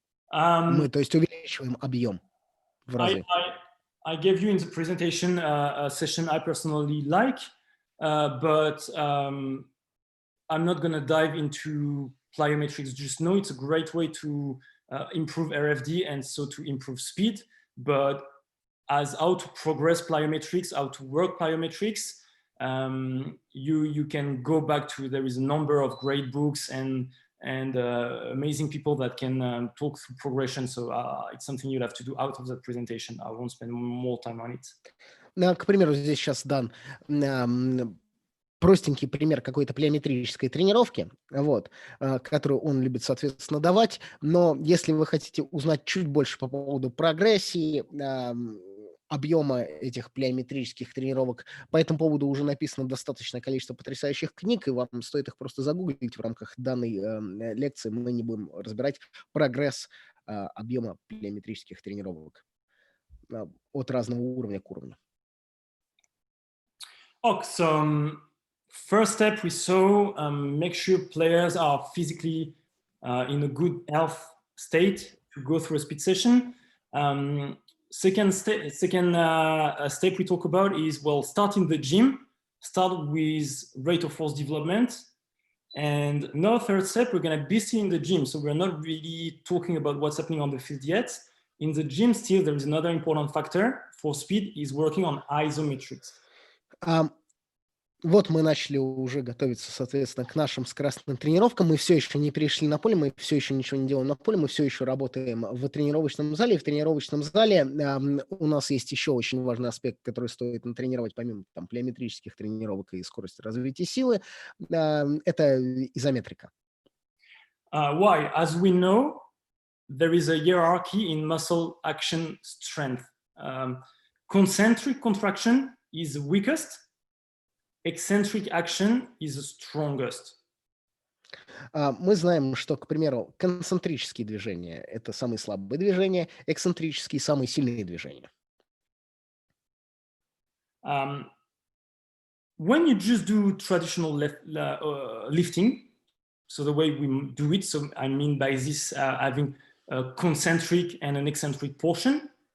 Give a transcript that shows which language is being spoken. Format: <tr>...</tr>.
<ru>Мы, то есть, увеличиваем объем в разы.</ru> <en>I gave you in the presentation a session I personally like, but I'm not going to dive into plyometrics just now. It's a great way to improve RFD and so to improve speed, but as how to progress plyometrics, how to work plyometrics, you can go back to, there is a number of great books and amazing people that can talk through progression. So it's something you'll have to do out of that presentation. I won't spend more time on it.</en> <ru>К примеру, здесь сейчас дан простенький пример какой-то плеометрической тренировки, которую он любит, соответственно, давать. Но если вы хотите узнать чуть больше по поводу прогрессии, объема этих плеометрических тренировок. По этому поводу уже написано достаточное количество потрясающих книг, и вам стоит их просто загуглить в рамках данной лекции. Мы не будем разбирать прогресс объема плеометрических тренировок от разного уровня к уровню.</ru> <en>Okay, so first step we saw, make sure players are physically in a good health state to go through a speed session. second step we talk about is, well, start in the gym, start with rate of force development. And no third step, we're going to be still in the gym. So we're not really talking about what's happening on the field yet. In the gym still, there is another important factor for speed is working on isometrics.</en> <ru>Вот мы начали уже готовиться, соответственно, к нашим скоростным тренировкам. Мы все еще не перешли на поле, мы все еще ничего не делаем на поле, мы все еще работаем в тренировочном зале. И в тренировочном зале у нас есть еще очень важный аспект, который стоит натренировать, помимо там плеометрических тренировок и скорости развития силы. Это изометрика.</ru> <en>Why? As we know, there is a hierarchy in muscle action strength. Concentric contraction is the weakest. Eccentric action is the strongest.</en> <ru>Мы знаем, что, к примеру, концентрические движения – это самые слабые движения, эксцентрические – самые сильные движения.</ru> <en>When you just do traditional lifting, so the way we do it, so I mean by this having a concentric and an eccentric portion.</en>